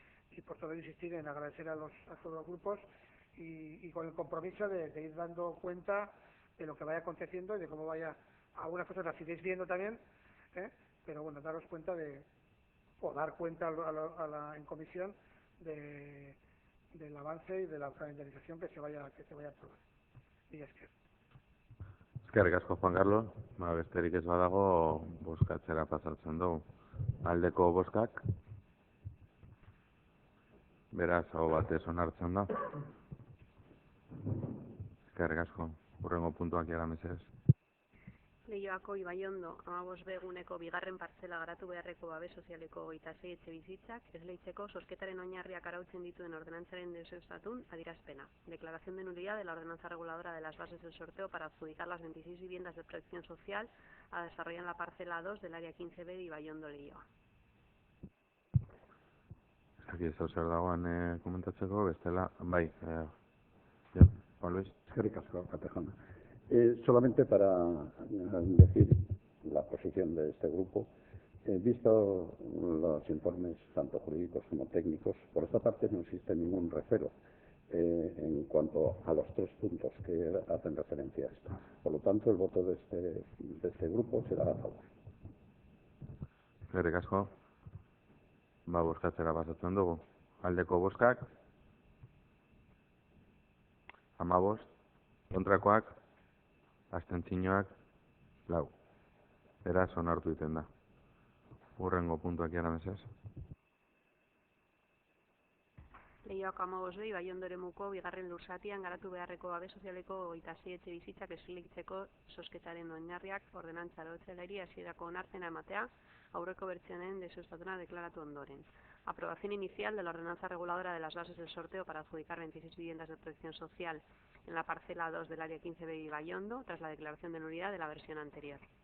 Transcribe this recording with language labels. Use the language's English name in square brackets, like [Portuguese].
[Spanish] Y por todo insistir en agradecer a todos los grupos y con el compromiso de ir dando cuenta de lo que vaya aconteciendo y de cómo vaya. Algunas cosas las iréis viendo también, pero bueno, daros cuenta o dar cuenta en comisión del avance y de la calendarización que se vaya a aprobar. Y es que [Basque] Eskerrik asko, Juan Carlos. Besterik ez badago, bozkatzera pasatzen dugu. Aldeko bozkak, beraz, aho batez onartzen da. Eskerrik asko. Hurrengo puntuak jara mesedez. Leioako Ibaiondo 15B eguneko bigarren partzela garatu beharreko babes sozialeko 26 etxebizitzak esleitzeko zozketaren oinarriak arautzen dituen ordenantzaren deuseztatun adierazpena. [Spanish] Declaración de nulidad de la ordenanza reguladora de las bases del sorteo para adjudicar las 26 viviendas de protección social a desarrollar en la parcela 2 del área 15B de Ibaiondo Leioa. [Basque] Aquí ez zer dagoen komentatzeko, bestela, bai, Juan Luis. Eskerrik asko, Catejana. [Spanish] Solamente para decir la posición de este grupo, visto los informes tanto jurídicos como técnicos, por esta parte no existe ningún recelo en cuanto a los 3 puntos que hacen referencia a esto. Por lo tanto, el voto de este grupo será a favor. [Basque] Eskerrik asko. Bozkatzera pasatzen dugu. Aldeko bozkak, 15, kontrakoak, abstentzioak, 4. Beraz, onartu egiten da. Hurrengo puntuak jara mesedez. Leioako 15 Baiondo eremuko bigarren lurzatian garatu beharreko babes sozialeko 26 etxe bizitzak esleitzeko zozketaren oinarriak ordenantza arautzaileari hasierako onarpena ematea aurreko bertsioaren deuseztatuna deklaratu ondoren. [Spanish] Aprobación inicial de la ordenanza reguladora de las bases del sorteo para adjudicar 26 viviendas de protección social en la parcela 2 del área 15B Baiondo tras la declaración de nulidad de la versión anterior.